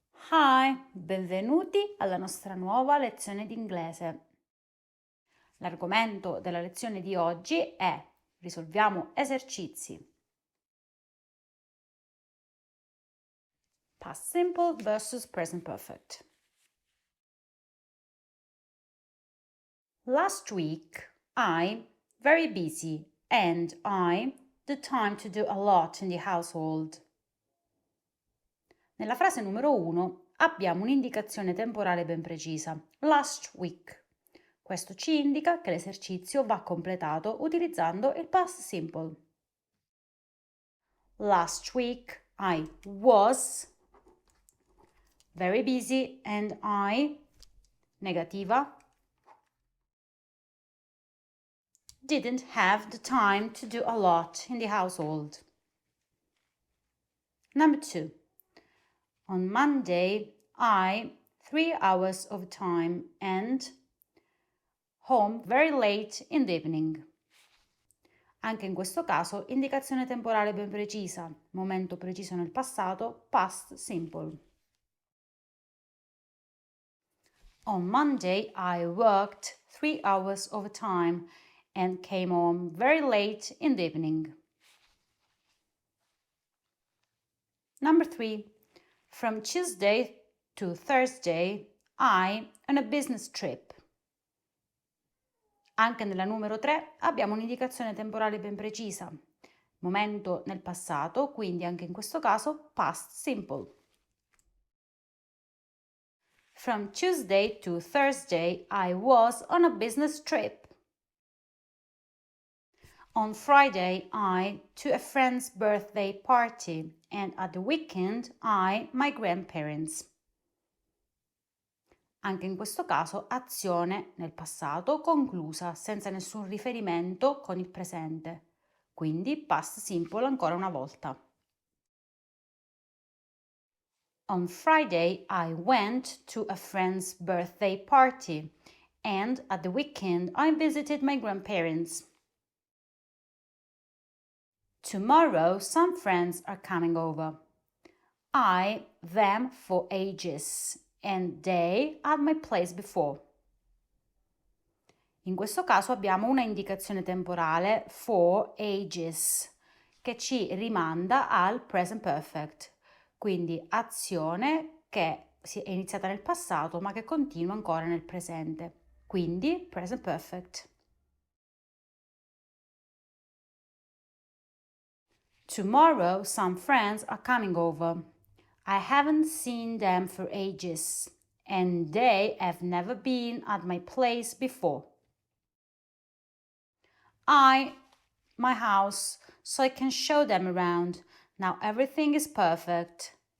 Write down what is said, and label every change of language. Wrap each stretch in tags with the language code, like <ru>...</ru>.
<it>Hi, benvenuti alla nostra nuova lezione di inglese. L'argomento della lezione di oggi è risolviamo esercizi.</it> <en>Past simple versus present perfect. Last week, very busy, and the time to do a lot in the household.</en> <it>Nella frase numero 1 abbiamo un'indicazione temporale ben precisa, last week. Questo ci indica che l'esercizio va completato utilizzando il past simple.</it> <en>Last week I was very busy and negativa, didn't have the time to do a lot in the household. Number 2. On Monday, 3 hours of time and home very late in the evening.</en> <it>Anche in questo caso indicazione temporale ben precisa, momento preciso nel passato, past simple.</it> <en>On Monday I worked 3 hours overtime and came home very late in the evening. Number 3. From Tuesday to Thursday, on a business trip.</en> <it>Anche nella numero 3 abbiamo un'indicazione temporale ben precisa, momento nel passato, quindi anche in questo caso past simple.</it> <en>From Tuesday to Thursday, I was on a business trip. On Friday, to a friend's birthday party, and at the weekend, my grandparents.</en> <it>Anche in questo caso azione nel passato conclusa senza nessun riferimento con il presente, quindi past simple ancora una volta.</it> <en>On Friday I went to a friend's birthday party and at the weekend I visited my grandparents. Tomorrow some friends are coming over. Them for ages. And they at my place before.</en> <it>In questo caso abbiamo una indicazione temporale for ages che ci rimanda al present perfect, quindi azione che è iniziata nel passato ma che continua ancora nel presente, quindi present perfect.</it> <en>Tomorrow some friends are coming over. I haven't seen them for ages, and they have never been at my place before. My house, so I can show them around. Now everything is perfect.</en>